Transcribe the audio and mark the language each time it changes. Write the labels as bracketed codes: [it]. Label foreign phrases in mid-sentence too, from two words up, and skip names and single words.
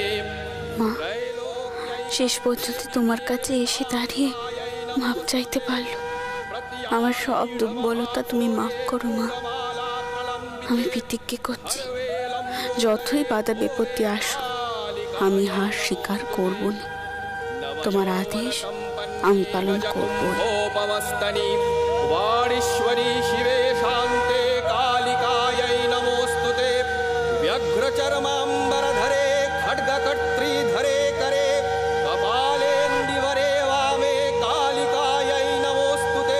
[bn] মা, শেষ পর্যন্ত তোমার কাছে এসে দাঁড়িয়ে মাপ চাইতে পারলো। আমার সব দুর্বলতা তুমি মাফ করো মা। আমি প্রতিজ্ঞা করছি, যতই বাধা বিপত্তি আসুক আমি হার স্বীকার করব না। তোমার আদেশ আমি পালন করব। [sa] वाणीश्वरी शिवे शान्ते कालिकायै नमोस्तुते। व्यघ्रचर्माम्बरधरे खड्गकर्त्रीधरे करे कपालेन्दीवरे वामे कालिकायै नमोस्तुते।